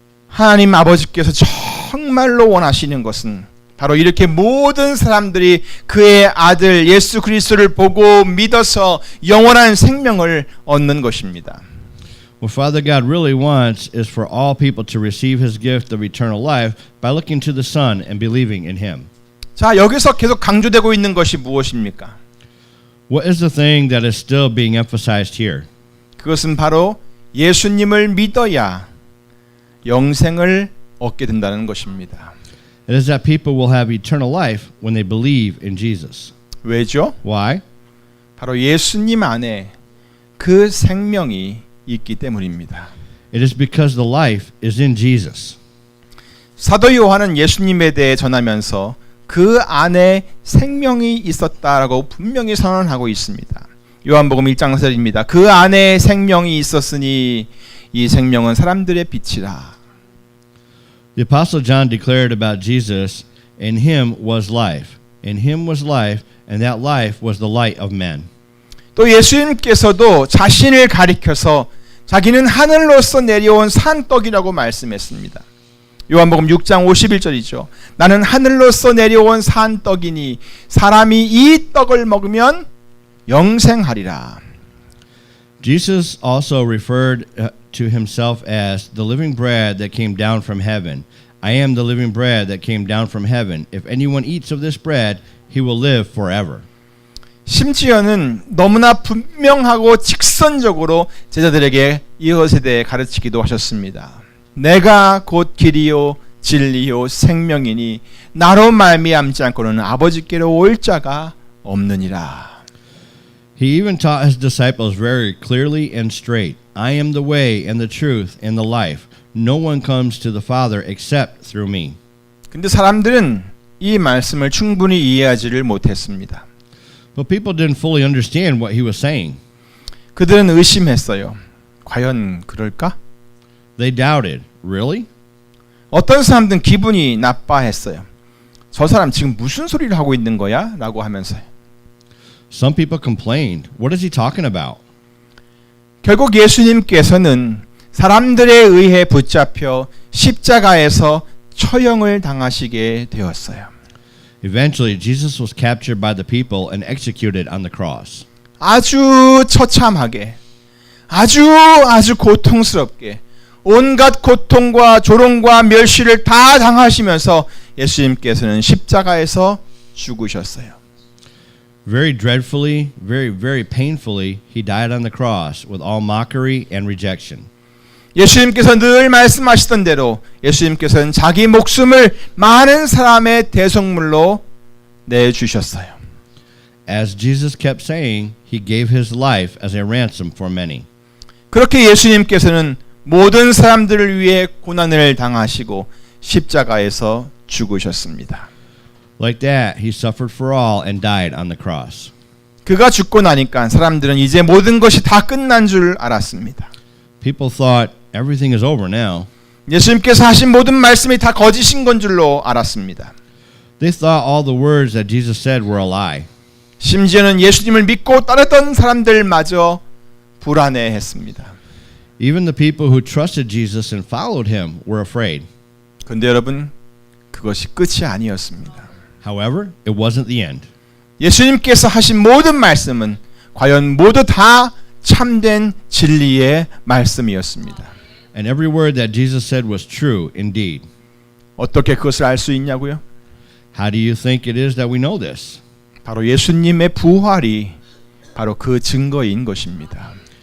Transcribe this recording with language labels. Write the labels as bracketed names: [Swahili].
[Korean] 하나님 아버지께서 정말로 원하시는 것은 바로 이렇게 모든 사람들이 그의 아들 예수 그리스도를 보고 믿어서 영원한 생명을 얻는 것입니다. [English] What Father God really wants is for all people to receive his gift of eternal life by looking to the Son and believing in him. [Korean] 자, 여기서 계속 강조되고 있는 것이 무엇입니까? [English] What is the thing that is still being emphasized here? [Korean] 그것은 바로 예수님을 믿어야 영생을 얻게 된다는 것입니다. [English] It is that people will have eternal life when they believe in Jesus. [Korean] 왜죠? [English] Why? [Korean] 바로 예수님 안에 그 생명이 있기 때문입니다. [English] It is because the life is in Jesus. [Korean] 사도 요한은 예수님에 대해 전하면서 그 안에 생명이 있었다라고 분명히 선언하고 있습니다. 요한복음 1장 4절입니다. 그 안에 생명이 있었으니 이 생명은 사람들의 빛이라. [English] The Apostle John declared about Jesus In him was life. In him was life, and that life was the light of men. [Korean] 또 예수님께서도 자신을 가리켜서 자기는 하늘로서 내려온 산떡이라고 말씀했습니다. 요한복음 6장 51절이죠. 나는 하늘로서 내려온 산떡이니 사람이 이 떡을 먹으면 영생하리라. [English] Jesus also referred to himself as the living bread that came down from heaven. I am the living bread that came down from heaven. If anyone eats of this bread, he will live forever. [Korean] 심지어는 너무나 분명하고 직선적으로 제자들에게 이것에 대해 가르치기도 하셨습니다. 내가 곧 길이요 진리요 생명이니 나로 말미암지 않고는 아버지께로 올 자가 없느니라. [English] He even taught his disciples very clearly and straight, I am the way and the truth and the life. No one comes to the Father except through me. [Korean] 근데 사람들은 이 말씀을 충분히 이해하지를 못했습니다. [English] But people didn't fully understand what he was saying. [Korean] 그들은 의심했어요. 과연 그럴까? [English] They doubted. Really? [Korean] 어떤 사람들은 기분이 나빠했어요. 저 사람 지금 무슨 소리를 하고 있는 거야? 라고 하면서요. [English] Some people complained. What is he talking about? [Korean] 결국 예수님께서는 사람들에 의해 붙잡혀 십자가에서 처형을 당하시게 되었어요. [English] Eventually, Jesus was captured by the people and executed on the cross. [Korean] 아주 처참하게, 아주 고통스럽게 온갖 고통과 조롱과 멸시를 다 당하시면서 예수님께서는 십자가에서 죽으셨어요. [English] Very dreadfully, very painfully, he died on the cross with all mockery and rejection. [Korean] 예수님께서 늘 말씀하시던 대로 예수님께서는 자기 목숨을 많은 사람의 대속물로 내주셨어요. [English] As Jesus kept saying, he gave his life as a ransom for many. [Korean] 그렇게 예수님께서는 모든 사람들을 위해 고난을 당하시고 십자가에서 죽으셨습니다. [English] Like that, he suffered for all and died on the cross. [Korean] 그가 죽고 나니까 사람들은 이제 모든 것이 다 끝난 줄 알았습니다. [English] People thought everything is over now. [Korean] 예수님께서 하신 모든 말씀이 다 거짓인 건 줄로 알았습니다. [English] They thought all the words that Jesus said were a lie. [Korean] 심지어는 예수님을 믿고 따르던 사람들마저 불안해했습니다. [English] Even the people who trusted Jesus and followed him were afraid. [Korean] 그런데 여러분, 그것이 끝이 아니었습니다. [English] However, it wasn't the end. [Korean] 예수님께서 하신 모든 말씀은 과연 모두 다 참된 진리의 말씀이었습니다. [English] And every word that Jesus said was true indeed. [Korean] 어떻게 그것을 알 수 있냐고요? [English] How do you think it is that we know this? [Korean] 바로 예수님의 부활이 바로 그 증거인 것입니다.